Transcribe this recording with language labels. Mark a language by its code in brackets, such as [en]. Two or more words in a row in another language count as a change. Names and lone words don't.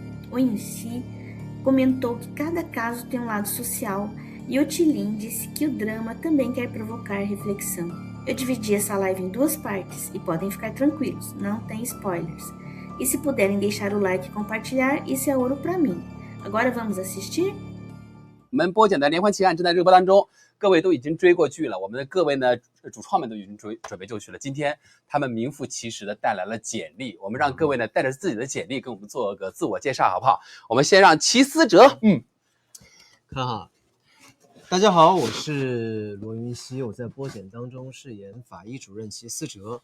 [pt] O Yunxi comentou que cada caso tem um lado social e o Tilin disse que o drama também quer provocar reflexão. Eu dividi essa live em 2 partes e podem ficar tranquilos, não tem spoilers. E se puderem deixar o like e compartilhar, isso é ouro pra mim. Agora vamos assistir? [zh] 我们播讲的连环奇案正在热播当中，各位都已经追过剧了，我们的各位呢主创们都已经准备就绪了。今天他们名副其实的带来了简历，我们让各位呢带着自己的简历跟我们做个自我介绍，好不好？我们先让齐思哲，看哈，大家好，我是罗云熙，我在播简当中饰演法医主任齐思哲。